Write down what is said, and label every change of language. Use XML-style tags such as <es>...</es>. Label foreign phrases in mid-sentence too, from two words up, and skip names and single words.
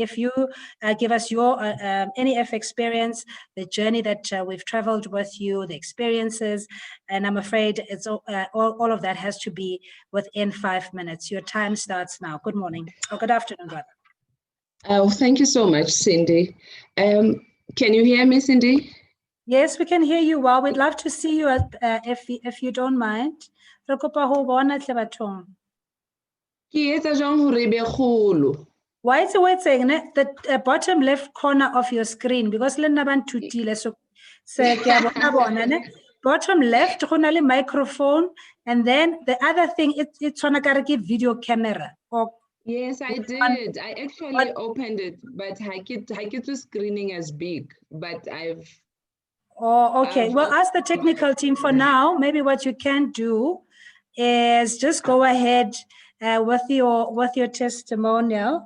<en>If you give us your NEF experience, the journey that we've traveled with you, the experiences, and I'm afraid it's all of that has to be within 5 minutes. Your time starts now. Good morning, or good afternoon, rather. Oh, thank you so much, Cindy. Can you hear me, Cindy? Yes, we can hear you well. We'd love to see you if you don't mind.</en> <st>Re kopa ho bona tle bathong. Ke etsa jwang hore e be kgolo?</st> <en>Why is it saying the bottom left corner of your screen?</en> <st>Because le nna ba nthutile, so ke a bona ne.</st> <en>Bottom left,</en> <st>go na le</st> <en>microphone, and then the other thing, it's on a video camera. Yes, I did. I actually opened it, but I get the screening as big, but I've. Oh, okay. Well, ask the technical team for now. Maybe what you can do is just go ahead with your testimonial.</en>